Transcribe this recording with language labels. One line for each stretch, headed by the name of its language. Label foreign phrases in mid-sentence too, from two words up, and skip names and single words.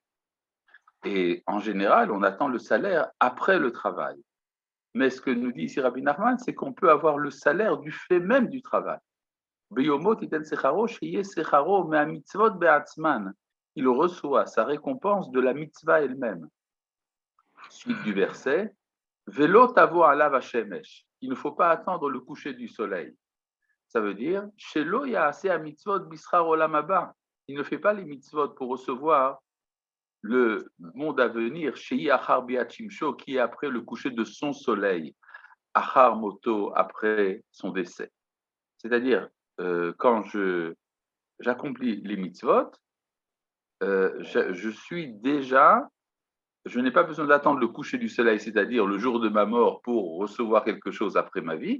French: Et en général, on attend le salaire après le travail. Mais ce que nous dit ici Rabbi Nachman, c'est qu'on peut avoir le salaire du fait même du travail.
Hebrew: ביומו תתן שכרו, שיהיה שכרו מהמצוות בעצמן.
French: Il reçoit sa récompense de la mitzvah elle-même. Suite du verset,
Hebrew: ולא תבוא עליו השמש.
French: Il ne faut pas attendre le coucher du soleil. Ça veut dire,
Hebrew: שלא יעשה המצוות בשכר עולם הבא.
French: Il ne fait pas les mitzvot pour recevoir le monde à venir,
Hebrew: שהוא אחר ביאת שמשו,
French: qui est après le coucher de son soleil,
Hebrew: אחר מותו,
French: après son décès. C'est-à-dire, quand j'accomplis les mitzvot, je suis déjà. Je n'ai pas besoin d'attendre le coucher du soleil, c'est-à-dire le jour de ma mort pour recevoir quelque chose après ma vie.